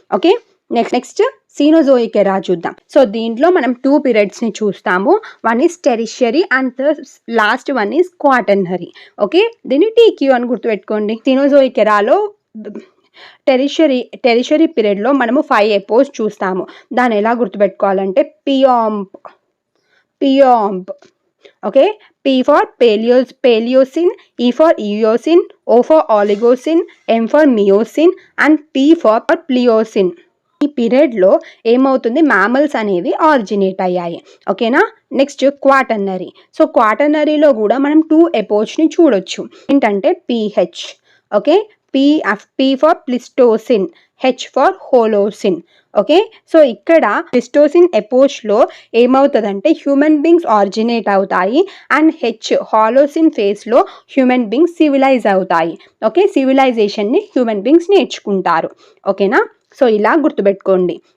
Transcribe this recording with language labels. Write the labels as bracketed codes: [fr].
[te] Okay, next Cenozoic ఎరా చూద్దాం. So దీంట్లో మనం 2 పీరియడ్స్ని చూస్తాము. [en] One is tertiary and the last one is quaternary. [te] Okay, దీన్ని టీక్యూ అని గుర్తుపెట్టుకోండి. సీనోజోయిక్ ఎరాలో టెరిషియరీ పీరియడ్లో మనము 5 ఎపోజ్ చూస్తాము. దాన్ని ఎలా గుర్తుపెట్టుకోవాలంటే పియాంప్. [en] Okay, P for Paleocene, E for Eocene, O for Oligocene, M for Miocene and P for Pliocene. [te] ఈ పీరియడ్లో ఏమవుతుంది? మ్యామల్స్ అనేవి ఆరిజినేట్ అయ్యాయి. ఓకేనా, నెక్స్ట్ క్వాటర్నరీ. సో క్వాటర్నరీలో కూడా మనం 2 ఎపోజ్ని చూడొచ్చు. ఏంటంటే PH. [en] Okay, P for Pleistocene, H for Holocene. [te] Okay, so ఇక్కడ ప్లిస్టోసిన్ ఎపోజ్లో ఏమవుతుందంటే హ్యూమన్ బీయింగ్స్ ఆరిజినేట్ అవుతాయి అండ్ హాలోసిన్ ఫేజ్లో హ్యూమన్ బీయింగ్స్ సివిలైజ్ అవుతాయి. ఓకే, సివిలైజేషన్ని హ్యూమన్ బీయింగ్స్ నేర్చుకుంటారు. ఓకేనా, సో ఇలా గుర్తుపెట్టుకోండి.